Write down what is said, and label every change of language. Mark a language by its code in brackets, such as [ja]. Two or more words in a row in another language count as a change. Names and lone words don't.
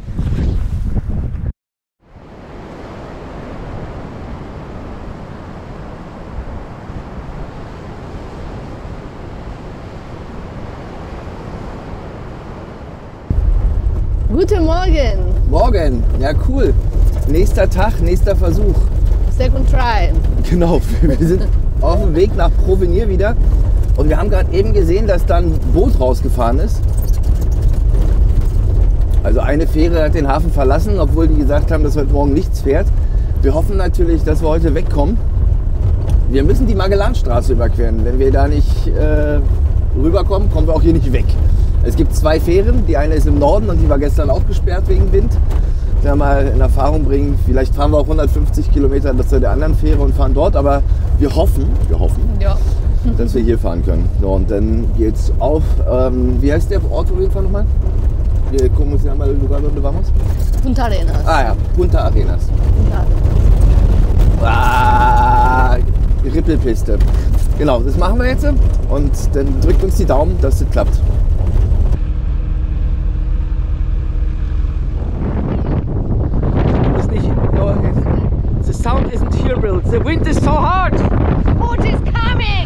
[de] Guten Morgen. Morgen. Ja, cool. Nächster Tag, nächster Versuch. [en] Second try. [de] Genau, wir sind auf dem Weg nach Provenier wieder. Und wir haben gerade eben gesehen, dass da ein Boot rausgefahren ist. Also eine Fähre hat den Hafen verlassen, obwohl die gesagt haben, dass heute Morgen nichts fährt. Wir hoffen natürlich, dass wir heute wegkommen. Wir müssen die Magellanstraße überqueren. Wenn wir da nicht rüberkommen, kommen wir auch hier nicht weg. Es gibt 2 Fähren. Die eine ist im Norden und die war gestern auch gesperrt wegen Wind. Da mal in Erfahrung bringen, vielleicht fahren wir auch 150 Kilometer zu der anderen Fähre und fahren dort. Aber wir hoffen, Ja. dass wir hier fahren können. So, und dann geht's auf, wie heißt der Ort auf jeden Fall nochmal? [es] ¿Cómo se llama el lugar donde vamos? Punta Arenas. [de] Ah ja, Punta Arenas. Punta Arenas. Ah, Rippelpiste. Genau, das machen wir jetzt und dann drückt uns die Daumen, dass es klappt. [en] The sound isn't here, Bill. The wind is so hard. The boat is coming.